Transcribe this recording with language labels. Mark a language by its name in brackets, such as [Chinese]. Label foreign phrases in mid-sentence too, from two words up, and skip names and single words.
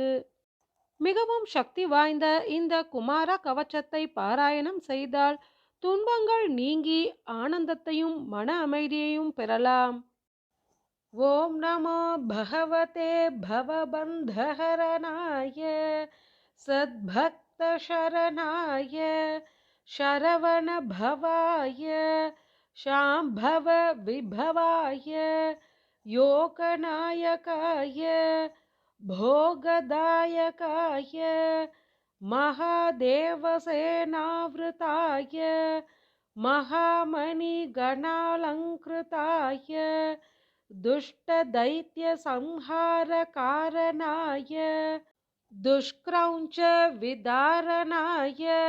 [Tamil] மிகவும் சக்தி வாய்ந்த இந்த குமார கவசத்தை பாராயணம் செய்தால் துன்பங்கள் நீங்கி ஆனந்தத்தையும் மன அமைதியையும் பெறலாம். [Sanskrit] ॐ नमो भगवते भवबन्धहरणाय सद्भक्तशरणाय शरवणभवाय शाम्भव विभवाय योगनायकाय भोगदायकाय महादेवसेनावृताय महामणिगणालङ्कृताय दुष्टदैत्यसंहारकारणाय दुष्क्रौञ्च विदारणाय